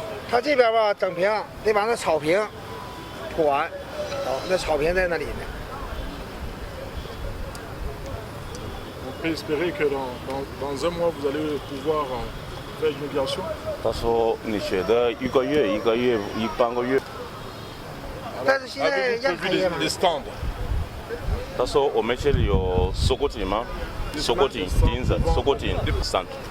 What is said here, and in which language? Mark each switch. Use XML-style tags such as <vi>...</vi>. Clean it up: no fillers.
<zh>他这边吧，整平得把那草坪铺完，那草坪在那里呢。</zh> <fr>On peut espérer que dans un mois vous allez pouvoir faire une migration.</fr> <zh>他说你觉得1个月、半个月。但是现在让开业吗？他说我们这里有收购井吗？收购井、钉子、收购井stand。</zh>